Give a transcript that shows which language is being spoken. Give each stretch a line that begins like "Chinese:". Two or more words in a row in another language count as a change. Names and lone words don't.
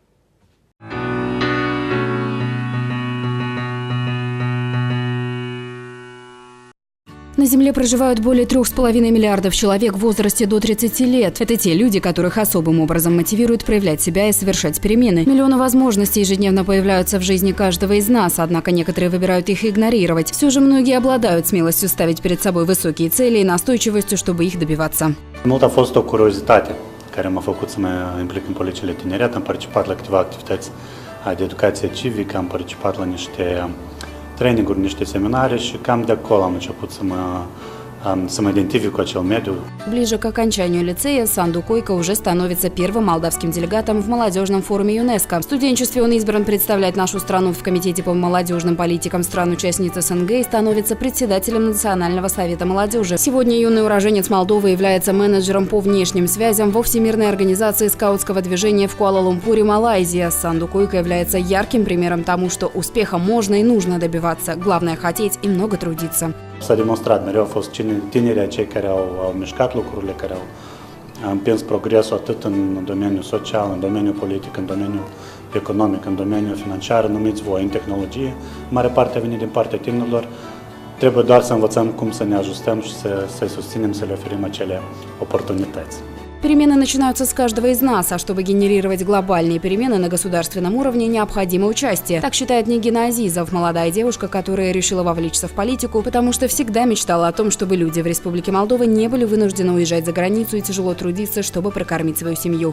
Russian: На Земле проживают более 3,5 миллиардов человек в возрасте до 30 лет. Это те люди, которых особым образом мотивирует проявлять себя и совершать перемены. Миллионы возможностей ежедневно появляются в жизни каждого из нас, однако некоторые выбирают их игнорировать. Все же многие обладают смелостью ставить перед собой высокие цели и настойчивостью, чтобы их добиваться.
Romanian: Mult a fost o curiozitate care m-a făcut să mă implic în politicile tineret. Am participat la câteva activități de educație civică, am participat la niște traininguri, niște seminare și cam de acolo am început să mă să mă identific cu acel mediu.
Russian: Ближе к окончанию лицея Санду Койко уже становится первым молдавским делегатом в молодежном форуме ЮНЕСКО. В студенчестве он избран представлять нашу страну в Комитете по молодежным политикам стран-участниц СНГ и становится председателем Национального совета молодежи. Сегодня юный уроженец Молдовы является менеджером по внешним связям во Всемирной организации скаутского движения в Куала-Лумпуре, Малайзия. Санду Койко является ярким примером тому, что успеха можно и нужно добиваться. Главное – хотеть и много трудиться.
Romanian: S-a demonstrat, mereu au fost tinerii cei care au mișcat lucrurile, care au împins progresul atât în domeniul social, în domeniul politic, în domeniul economic, în domeniul financiar, numiți voi, în tehnologie. Mare parte a venit din partea tinerilor. Trebuie doar să învățăm cum să ne ajustăm și să-i susținem, să le oferim acele oportunități.
Russian: Перемены начинаются с каждого из нас, а чтобы генерировать глобальные перемены на государственном уровне, необходимо участие. Так считает Нигина Азизов, молодая девушка, которая решила вовлечься в политику, потому что всегда мечтала о том, чтобы люди в Республике Молдова не были вынуждены уезжать за границу и тяжело трудиться, чтобы прокормить свою семью.